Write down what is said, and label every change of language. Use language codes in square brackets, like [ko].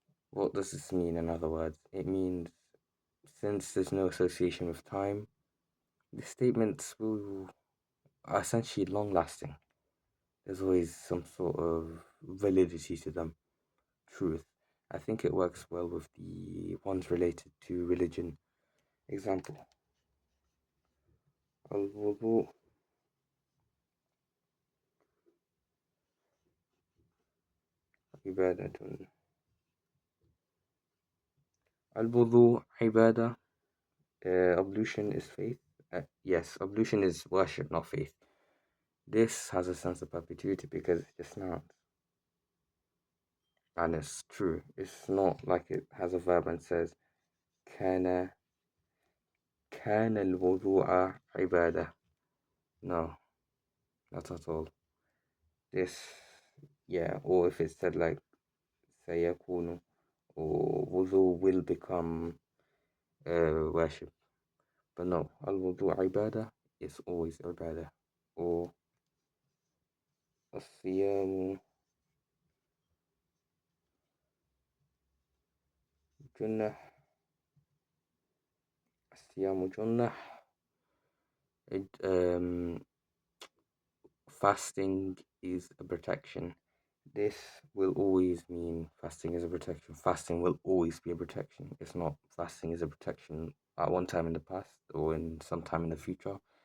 [en] What does this mean, in other words? It means since there's no association with time, the statements are essentially long lasting. There's always some sort of validity to them, truth. I think it works well with the ones related to religion. Example, [ar] الوضوء عبادة. الوضوء عبادة. [en] Ablution is faith. Yes, ablution is worship, not faith. This has a sense of perpetuity because it's just nouns. And it's true. It's not like it has a verb and says [ar] كان كان الوضوء عبادة. [en] No, not at all. This, yeah, or if it said like [ar] سيكون, [en] or wudu will become worship. But no, [ar] al-wudu ibadah [en] is always ibadah. Or [ar] الصيام جنة, الصيام جنة. [en] It, fasting is a protection. This will always mean fasting is a protection. Fasting will always be a protection. It's not fasting is a protection at one time in the past or in some time in the future.